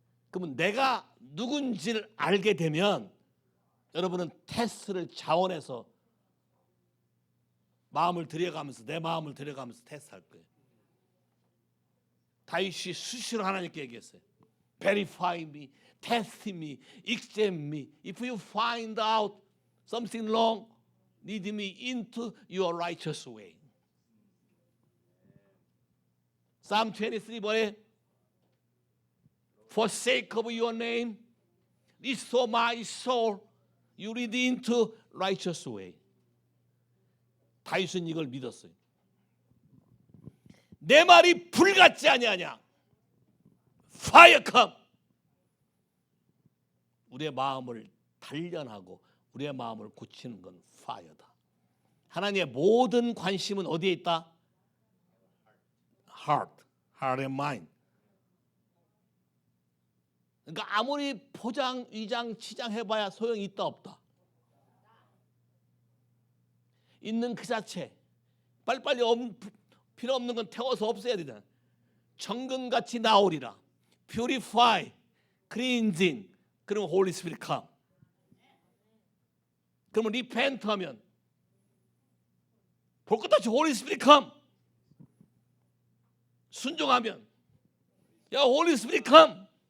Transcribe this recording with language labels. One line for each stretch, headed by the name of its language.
Korean: 그러면 내가 누군지를 알게 되면 여러분은 테스트를 자원해서 마음을 들여가면서 내 마음을 들여가면서 테스트할 거예요. 다윗이 수시로 하나님께 얘기했어요.
English: Verify me, test me, examine me. If you find out something wrong, lead me into your righteous way. Psalm 23
Korean: 뭐예요?
English: For sake of your name, restore my soul. You lead into righteous way.
Korean: 다윗은 이걸 믿었어요. 내 말이 불 같지 아니하냐?
English: Fire come.
Korean: 우리의 마음을 단련하고 우리의 마음을 고치는 건 fire다. 하나님의 모든 관심은 어디에 있다?
English: Heart and mind.
Korean: 그러니까 아무리 포장, 위장, 치장 해봐야 소용이 있다 없다. 있는 그 자체. 빨리빨리 필요 없는 건 태워서 없애야 되잖아. 정금같이 나오리라.
English: Purify, cleansing.
Korean: 그러면
English: Holy Spirit come.
Korean: 그러면 repent 하면 볼 것 없이
English: Holy Spirit come.
Korean: 순종하면 야
English: Holy Spirit come.